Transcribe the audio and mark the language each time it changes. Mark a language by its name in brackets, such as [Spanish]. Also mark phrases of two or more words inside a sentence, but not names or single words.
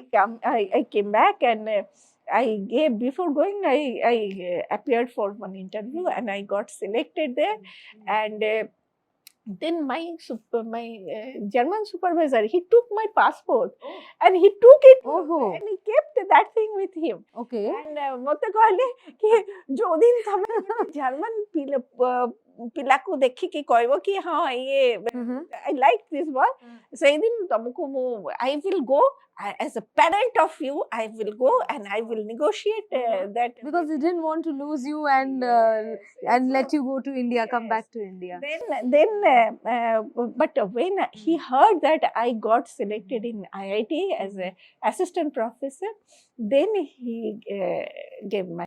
[English] I came back and I gave, before going, I appeared for one interview and I got selected there. And then my German supervisor, he took my passport and he took it Oh. and he kept that thing with him. Okay. [Odia] And ମୋତେ କହିଲେ କି ଯୋଉଦିନ ତମେ ଜର୍ମାନ ପିଲାକୁ ଦେଖିକି କହିବ କି ହଁ ଇଏ [English] I like this boy, [Odia] ସେଇଦିନ ତମକୁ ମୁଁ [English] I will go as a parent of you. I will go and I will negotiate that. Because he didn't want to lose you and let you go to India, come back to India. Then but when he heard that I got selected in IIT as an assistant professor, then he gave my.